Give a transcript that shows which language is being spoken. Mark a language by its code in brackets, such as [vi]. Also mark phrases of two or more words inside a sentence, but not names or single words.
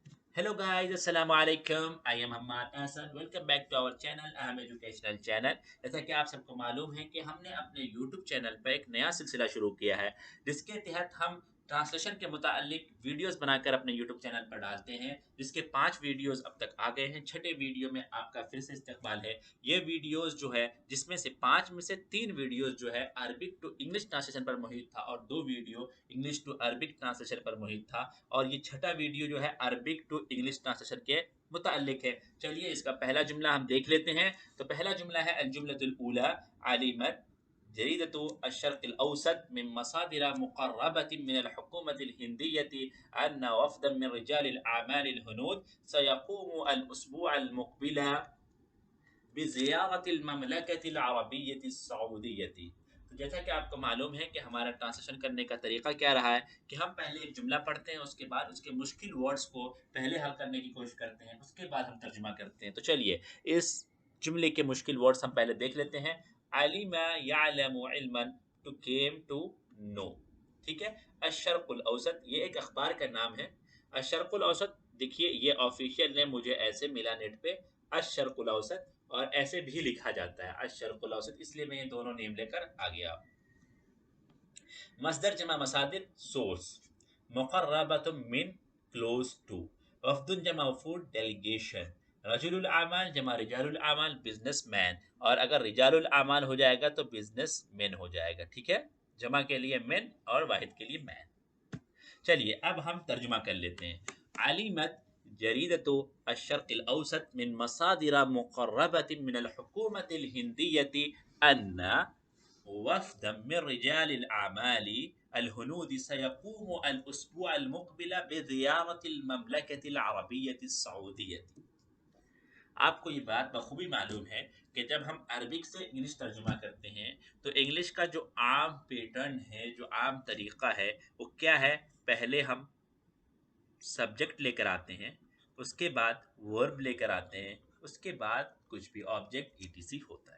[en] Hello guys, [ar] السلام عليكم. [en] I am Hammad Ahsan. Welcome back to our channel, Aham Educational Channel. [ur] جیسا کہ آپ سب کو معلوم ہے کہ ہم نے اپنے YouTube چینل پر ایک نیا سلسلہ شروع کیا ہے جس کے تحت ہم ٹرانسلیشن کے متعلق ویڈیوز بنا کر اپنے YouTube چینل پر ڈالتے ہیں، جس کے 5 ویڈیوز اب تک آ گئے ہیں. چھٹے ویڈیو میں آپ کا پھر سے استقبال ہے۔ یہ ویڈیوز جو ہے، جس میں سے 5 میں سے 3 ویڈیوز جو ہے [en] Arabic to English translation [ur] پر محیط تھا اور 2 ویڈیو [en] English to Arabic translation [ur] پر محیط تھا، اور یہ چھٹا ویڈیو جو ہے [en] Arabic to English translation [ur] کے متعلق ہے. چلیے اس کا پہلا جملہ ہم دیکھ لیتے ہیں. تو پہلا جملہ ہے [ar] الجملة الأولى علمت جريدة الشرق الأوسط من مصادر مقربة من الحكومة الهندية أن وفدا من رجال الأعمال الهنود سيقوم الأسبوع المقبل بزيارة المملكة العربية السعودية. [ur] تو جیسا کہ آپ کو معلوم ہے کہ ہمارا ٹرانسلیشن کرنے کا طریقہ کیا رہا ہے کہ ہم پہلے ایک جملہ پڑھتے ہیں، اس کے بعد اس کے مشکل ورڈز کو پہلے حل کرنے کی کوشش کرتے ہیں، اس کے بعد ہم ترجمہ کرتے ہیں. تو چلیے اس جملے کے مشکل ورڈز ہم پہلے دیکھ لیتے ہیں. [ar] علم يعلم علما, [en] to came to know. [ur] ٹھیک ہے. الشرق الاوسط یہ ایک اخبار کا نام ہے۔ الشرق الاوسط دیکھیے یہ [en] official name [ur] مجھے ایسے ملا نیٹ پہ، الشرق الاوسط، اور ایسے بھی لکھا جاتا ہے الشرق الاوسط، اس لیے میں یہ دونوں نیم لے کر آ گیا. [ar] مصدر جمع مصادر source، مقربة من [en] close to, [ar] وفد جمع وفود delegation، رجل الأعمال جمع رجال الأعمال [en] business man, [ur] اور اگر [ar] رجال الأعمال [ur] ہو جائے گا تو [en] business man [ur] ہو جائے گا. ٹھیک ہے، جمع کے لیے مین اور واحد کے لیے مین۔ چلیے اب ہم ترجمہ کر لیتے ہیں. [ar] علمت جريدة الشرق الأوسط من مصادر مقربة من الحكومة الهندية أن وفدا من رجال الأعمال الهنود سيقوم الأسبوع المقبل بزيارة المملكة العربية السعودية। [ur] آپ کو یہ بات بخوبی معلوم ہے کہ جب ہم عربک سے انگلش ترجمہ کرتے ہیں تو انگلش کا جو عام پیٹرن ہے، جو عام طریقہ ہے، وہ کیا ہے? پہلے ہم سبجیکٹ لے کر آتے ہیں، اس کے بعد ورب لے کر آتے ہیں، اس کے بعد کچھ بھی [en] object etc [ur] ہوتا ہے.